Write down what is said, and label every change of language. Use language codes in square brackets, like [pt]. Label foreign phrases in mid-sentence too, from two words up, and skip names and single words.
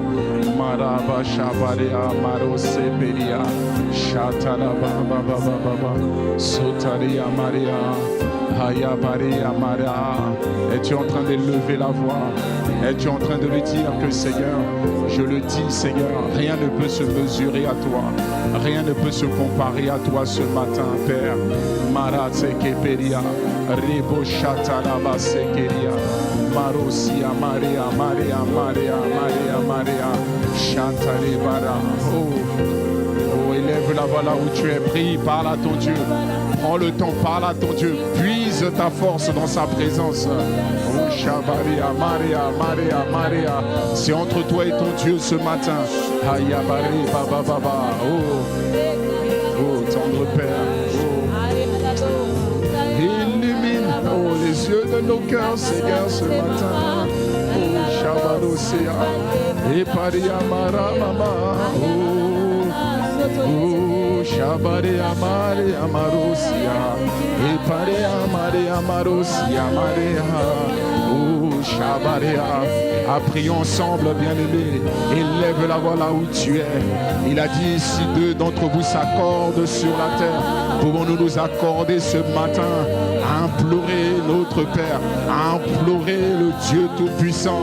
[fr] Maraba Shabarea Marose Beria Shataraba Baba Baba Sotaria Maria Haya Baria Maria. Es-tu en train d'élever la voix? Es-tu en train de lui dire que Seigneur, je le dis Seigneur, rien ne peut se mesurer à toi, rien ne peut se comparer à toi ce matin, Père. Marateke Peria, Rebo Shataraba Sekeria, Marosia Maria, Maria, Maria, Maria, Maria, Shataribara. Oh, élève la voix là où tu es, prie, parle à ton Dieu. Prends le temps, parle à ton Dieu, puise ta force dans sa présence. Oh, Shabaria, Maria, Maria, Maria. C'est entre toi et ton Dieu ce matin. Hayabari, Baba, Baba. Oh, tendre Père. Oh, illumine, oh, les yeux de nos cœurs, Seigneur, ce matin. Oh, Shabarosea. Et Paria, Mara, Mama. Oh, Shabare Amare Amarosia, Epare Amare Amarosia, Marea. Oh, Shabarea. Prions ensemble, bien-aimés. Élève la voix là où tu es. Il a dit, si deux d'entre vous s'accordent sur la terre, pouvons-nous nous accorder ce matin à implorer notre Père, à implorer le Dieu Tout-Puissant.